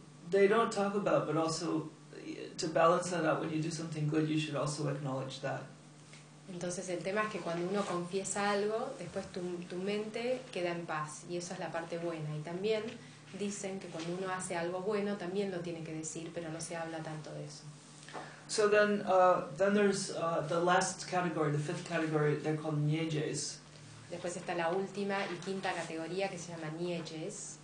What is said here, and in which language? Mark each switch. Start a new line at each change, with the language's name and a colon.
English: They don't talk about, but also to balance that out, when you do something good, you should also acknowledge that.
Spanish: Entonces el tema es que cuando uno confiesa algo, después tu mente queda en paz, y esa es la parte buena. Y también dicen que cuando uno hace algo bueno, también lo tiene que decir, pero no se habla tanto de eso.
English: So then there's the last category, the fifth category, they're called nyejes.
Spanish: Después está la última y quinta categoría, que se llama nyejes.